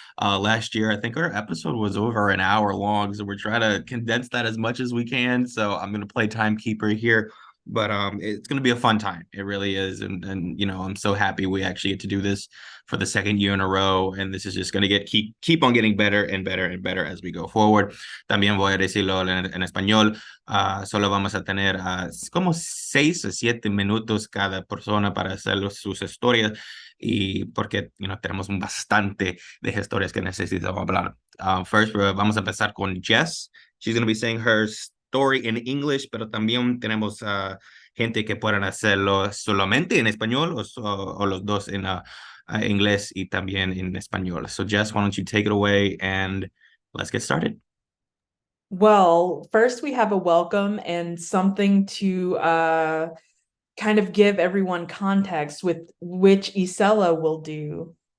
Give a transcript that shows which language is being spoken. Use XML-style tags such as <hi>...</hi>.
<en>Last year, I think our episode was over an hour long, so we're trying to condense that as much as we can. So I'm going to play timekeeper here. But it's going to be a fun time. It really is. And you know, I'm so happy we actually get to do this for the second year in a row. And this is just going to keep on getting better and better and better as we go forward.</en> <es>También voy a decirlo en español. Solo vamos a tener como 6 o 7 minutos cada persona para hacer sus historias. Y porque tenemos bastante de historias que necesitamos hablar. First, vamos a empezar con Jess.</es> <en>She's going to be saying her story in English,</en> <es>pero también tenemos gente que puedan hacerlo solamente en español o los dos en inglés y también en español.</es> <en>So Jess, why don't you take it away and let's get started. Well, first we have a welcome and something to kind of give everyone context with which Isela will do.</en>